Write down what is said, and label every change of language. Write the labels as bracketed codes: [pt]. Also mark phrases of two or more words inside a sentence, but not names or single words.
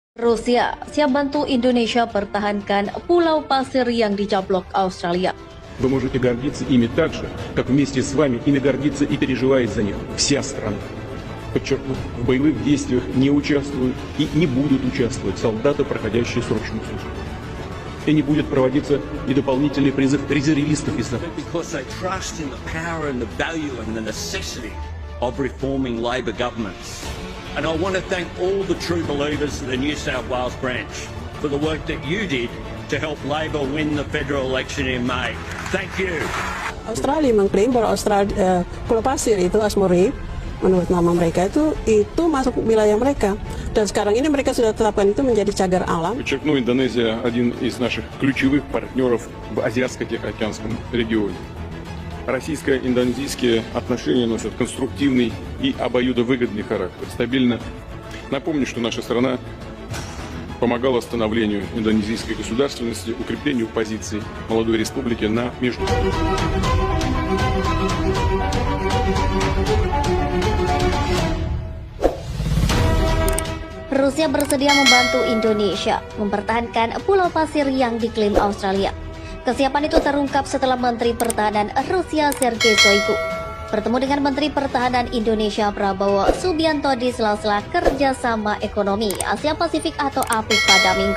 [id] Rusia siap bantu Indonesia pertahankan pulau pasir yang dicaplok Australia. [ru] Вы можете гордиться ими так же, как вместе с вами ими гордится и переживает за них вся страна. Подчеркну, в боевых действиях не участвуют и не будут участвовать солдаты, проходящие срочную службу. И не будет проводиться и дополнительный призыв резервистов из запаса. [en] Because they trust in the power and the value and the necessity of reforming Labor governments. And I want to thank all the true believers of the New South Wales branch for the work that you did to help Labor win the federal election in May. Thank you. [id] Australia mengklaim bahwa Pulau Pasir itu Asmori, menurut nama mereka itu masuk wilayah mereka. Dan sekarang ini mereka sudah tetapkan itu menjadi cagar alam. [ru] Подчеркну, Индонезия один из наших ключевых партнеров в Азиатско-Тихоокеанском регионе. Российско-индонезийские отношения носят конструктивный и обоюдовыгодный характер. Стабильно. Напомню, что наша страна помогала становлению индонезийской государственности, укреплению позиций молодой республики на международном. [id] Rusia bersedia membantu Indonesia mempertahankan pulau pasir yang diklaim Australia. Kesiapan itu terungkap setelah Menteri Pertahanan Rusia Sergei Shoigu bertemu dengan Menteri Pertahanan Indonesia Prabowo Subianto di sela-sela kerjasama ekonomi Asia Pasifik atau APEC pada Minggu.